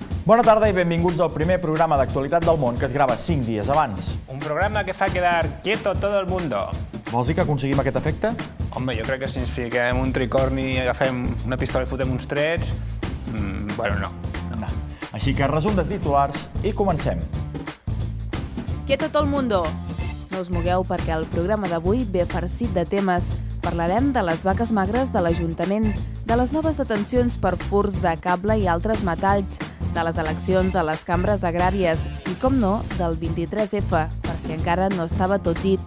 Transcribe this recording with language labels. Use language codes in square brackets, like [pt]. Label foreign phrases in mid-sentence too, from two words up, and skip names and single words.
[ca] Bona tarda i benvinguts al primer programa d'actualitat del món que es grava 5 dies abans. Un programa que fa quedar [es] quieto todo el mundo. [ca] Vols dir que aconseguim aquest efecte? Home, jo crec que si ens fiquem un tricorni i agafem una pistola i fotem uns trets... bueno, no. Així que resum de titulars i comencem. [es] Quieto todo el mundo! [ca] No us mogueu perquè el programa d'avui ve farcit de temes. Parlarem de les vaques magres de l'Ajuntament, de les noves detencions per furts de cable i altres metalls, de les eleccions a les cambres agràries i, com no, del 23F, per si encara no estava tot dit.